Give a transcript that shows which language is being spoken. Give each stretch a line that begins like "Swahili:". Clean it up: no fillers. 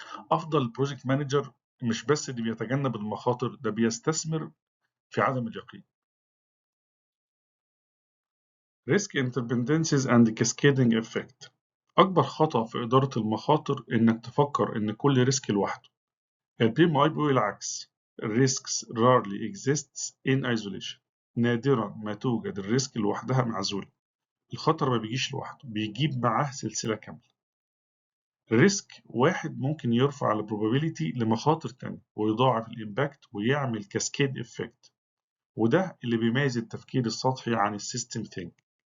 Arabic: افضل بروجكت مانجر مش بس اللي بيتجنب المخاطر، ده بيستثمر في عدم اليقين.
English: risk interdependencies and cascading effect.
Arabic: أكبر خطأ في إدارة المخاطر إنك تفكر إن كل ريسك لوحده. البي ام اي بيقول العكس.
English: risks rarely exists in isolation.
Arabic: نادرا ما توجد الريسك لوحدها معزولة. الخطر ما بيجيش لوحده، بيجيب معاه سلسلة كاملة. ريسك واحد ممكن يرفع البروبابيليتي لمخاطر تانية ويضاعف الإمباكت ويعمل كاسكيد إفكت، وده اللي بيميز التفكير السطحي عن السيستم ثينك.